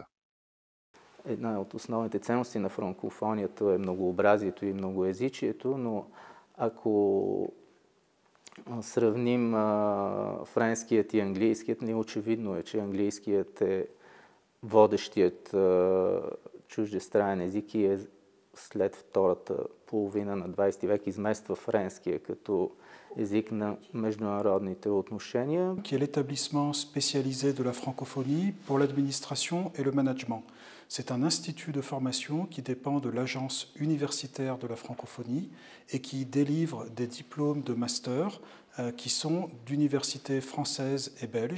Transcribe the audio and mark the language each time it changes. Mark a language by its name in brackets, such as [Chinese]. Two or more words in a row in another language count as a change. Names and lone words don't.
[Bulgarian] Една от основните ценности на франкофонията е многообразието и многоезичието, но ако сравним френският и английският, очевидно е, че английският е водещият чуждестранен език и е след втората половина на 20 век измества френския като език на международните отношения. [French] Qui est l'établissement spécialisé de la francophonie pour l'administration et le management. C'est un institut de formation qui dépend de l'agence universitaire de la francophonie et qui délivre des diplômes de master qui sont d'universités françaises et belges.